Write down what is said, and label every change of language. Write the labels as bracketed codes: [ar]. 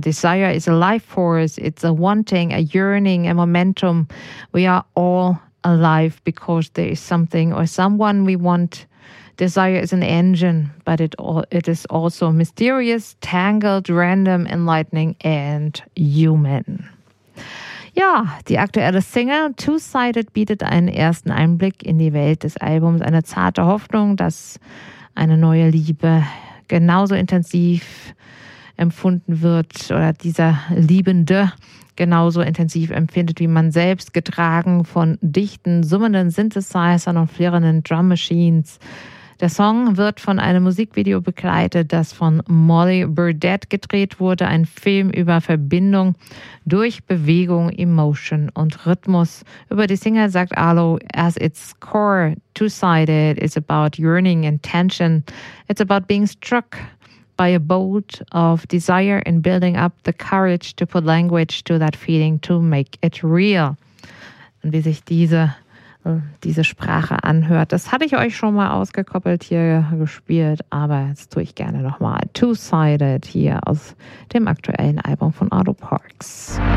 [en] Desire is a life force. It's a wanting, a yearning, a momentum. We are all alive because there is something or someone we want. Desire is an engine, but it is also mysterious, tangled, random, enlightening and human. [de] Ja, die aktuelle Single Two-Sided bietet einen ersten Einblick in die Welt des Albums. Eine zarte Hoffnung, dass eine neue Liebe genauso intensiv empfunden wird oder dieser Liebende genauso intensiv empfindet wie man selbst, getragen von dichten, summenden Synthesizern und flirrenden Drum Machines. Der Song wird von einem Musikvideo begleitet, das von Molly Burdett gedreht wurde, ein Film über Verbindung durch Bewegung, Emotion und Rhythmus. Über die Single sagt Arlo: [en] As its core, Two-Sided is about yearning and tension. It's about being struck by a bolt of desire and building up the courage to put language to that feeling to make it real. [de] Und wie sich diese Sprache anhört. Das hatte ich euch schon mal ausgekoppelt hier gespielt, aber jetzt tue ich gerne nochmal Two-Sided hier aus dem aktuellen Album von Arlo Parks.